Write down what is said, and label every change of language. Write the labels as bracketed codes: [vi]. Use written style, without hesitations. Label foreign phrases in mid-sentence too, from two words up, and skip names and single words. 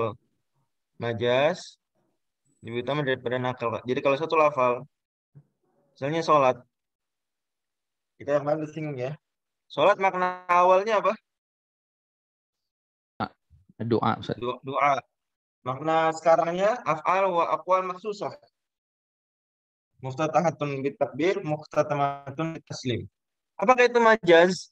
[id] Majas lebih utama daripada nakal. Jadi kalau satu lafal, misalnya sholat, kita yang kemarin singgung ya. Sholat makna awalnya apa? Doa, Ustaz. Doa. Makna sekarangnya [ar] أفعال وأقوال مخصوصة. مفتتحة بالتكبير، مختتمة بالتسليم. [id] Apakah itu majaz?